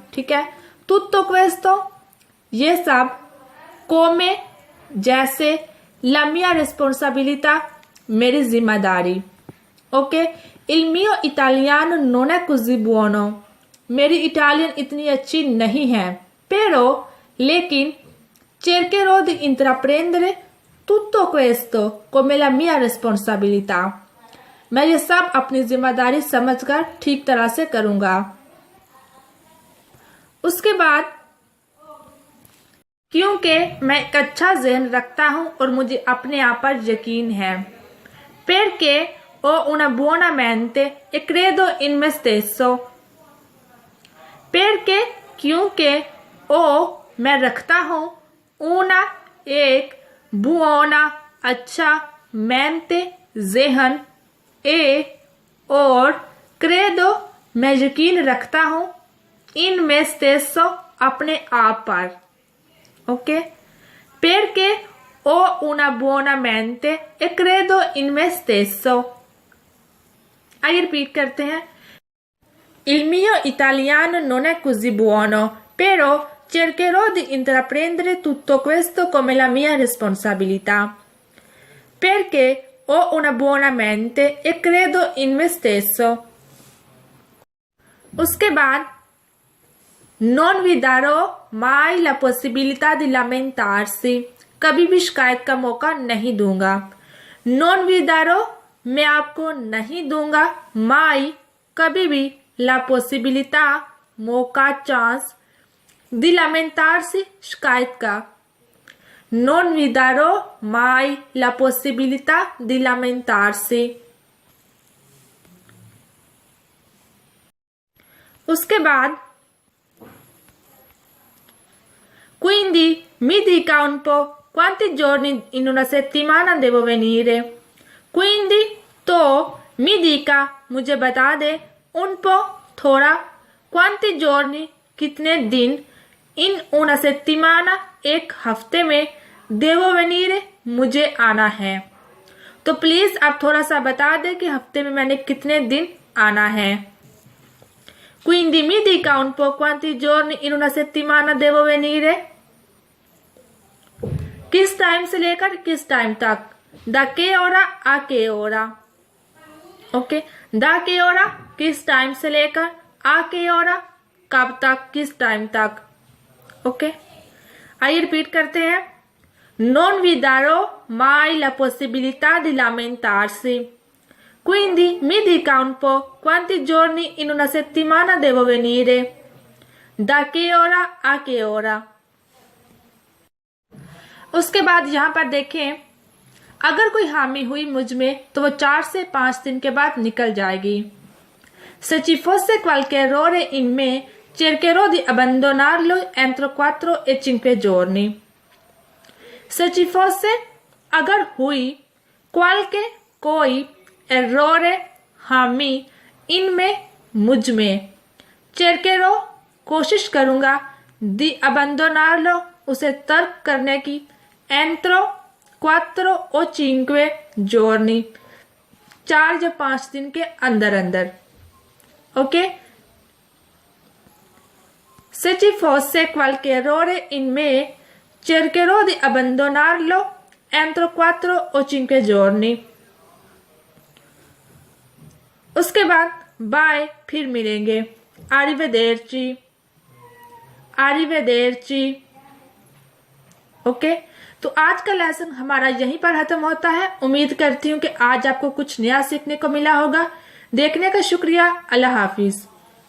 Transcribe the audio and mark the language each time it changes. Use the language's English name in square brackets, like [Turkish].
[Hindi] ठीक है। [Italian] tutto questo, [Hindi] ये सब, [Italian] come, जैसे, la mia responsabilità, [Hindi] मेरी जिम्मेदारी। Okay. [Italian] il mio italiano non è così buono, [Hindi] मेरी इटालियन इतनी अच्छी नहीं है, [Italian] però लेकिन, cercherò di intraprendere tutto questo come la mia responsabilità, [Hindi] मैं ये सब अपनी जिम्मेदारी समझकर ठीक तरह से करूंगा। उसके बाद, क्योंकि मैं एक अच्छा ज़हन रखता हूं और मुझे अपने आप पर यकीन है। [Italian] perché ho una buona mente e credo in me stesso। [Hindi] perché क्योंकि ओ मैं रखता हूं, una एक, buona अच्छा, mente ज़हन, e और credo मैं यकीन रखता हूं, [Italian] in me stesso [Hindi] अपने आप पर। Okay. [Italian] perché ho una buona mente e credo in me stesso। [Hindi] आइए रिपीट करते हैं। [Italian] il mio italiano non è così buono, però cercherò di intraprendere tutto questo come la mia responsabilità, perché o una buona mente e credo in me stesso। [Hindi] उसके बाद [Italian] non vi darò mai la possibilità di lamentarsi, [Hindi] कभी भी शिकायत का मौका नहीं दूंगा। [Italian] non vi darò, [Hindi] मैं आपको नहीं दूंगा, mai, कभी भी, [Italian] la possibilità, [Hindi] मौका, चांस, [Italian] di lamentarsi, [Hindi] शिकायत का। [Italian] non vi darò mai la possibilità di lamentarsi। [Hindi] उसके बाद [Italian] quindi mi dica un po' quanti giorni in una settimana devo venire। [Hindi] quindi तो mi dica, मुझे बता दे, un po' थोड़ा, [Italian] quanti giorni, [Hindi] कितने दिन, [Italian] in una settimana, [Hindi] एक हफ्ते में, [Italian] devo venire, [Hindi] मुझे आना है। तो प्लीज आप थोड़ा सा बता दें कि हफ्ते में मैंने कितने दिन आना है। [Italian] quindi mi dica un po' quanti giorni in una settimana devo venire। [Hindi] किस टाइम से लेकर किस टाइम तक, [Italian] da che ora a che ora। [Hindi] Okay, da che ora, किस टाइम से लेकर, a che ora, कब तक, किस टाइम तक। ओके, आइए रिपीट करते हैं। [Italian] non vi darò mai la possibilità di lamentarsi। quindi mi dica un po' quanti giorni in una settimana devo venire, da che ora a che ora। [Hindi] उसके बाद यहाँ पर देखें, अगर कोई हामी हुई मुझ में तो वो 4 से 5 दिन के बाद निकल जाएगी। [Italian] se ci fosse qualche errore in me cercherò di abbandonarlo entro 4 e 5 giorni। se ci fosse, [Hindi] अगर हुई, qualche, कोई, errore, हामी, इनमें, मुझ में, cercherò, कोशिश करूंगा, [Italian] di abbandonarlo, [Hindi] उसे तर्क करने की, [Italian] entro 4 o 5 giorni, [Hindi] 4 या 5 दिन के अंदर अंदर। [Italian] ओके, se ci fosse qualche errore in me cercherò di abbandonarlo entro 4 o 5 giorni। [Hindi] उसके बाद बाय, फिर मिलेंगे, [Italian] arrivederci, arrivederci। [Hindi] ओके, तो आज का लेसन हमारा यहीं पर खत्म होता है। उम्मीद करती हूँ कि आज आपको कुछ नया सीखने को मिला होगा। देखने का शुक्रिया। अल्लाह हाफिज।